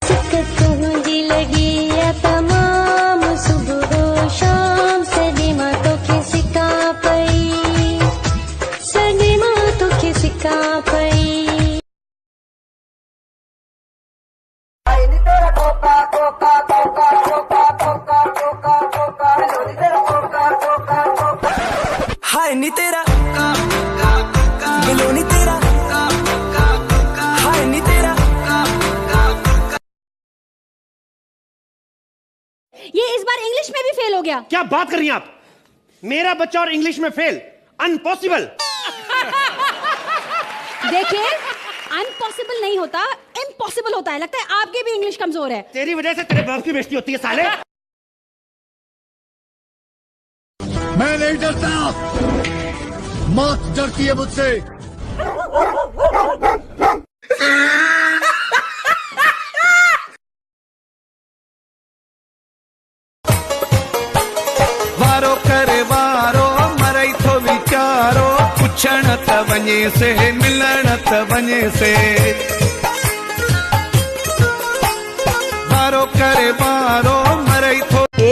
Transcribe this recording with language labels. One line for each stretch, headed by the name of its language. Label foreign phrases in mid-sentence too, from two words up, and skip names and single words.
Sindhi: तुंहिंजी लॻी आहे तमामु सुबुह शाम सॼी मां तोखे सिका पई सॼी मां तोखे सिका पई
Punjabi: हाय नी तेरा बिलोनी तेरा हाय नी तेरा।
Hindi: ये इस बार इंग्लिश में भी फेल हो गया। क्या बात कर रही हैं आप? मेरा बच्चा और इंग्लिश में फेल? अनपॉसिबल। देखिए अनपॉसिबल नहीं होता, इम्पॉसिबल होता है। लगता है आपकी भी इंग्लिश कमजोर है। तेरी वजह से तेरे बाप की बेइज्जती होती है साले। मैं नहीं डरता, मौत डरती है मुझसे।
Sindhi: वारो करे वारो मरई थो वीचारो पुछण त वञे से मिलण त वञे से वारो करे वारो मरई थो।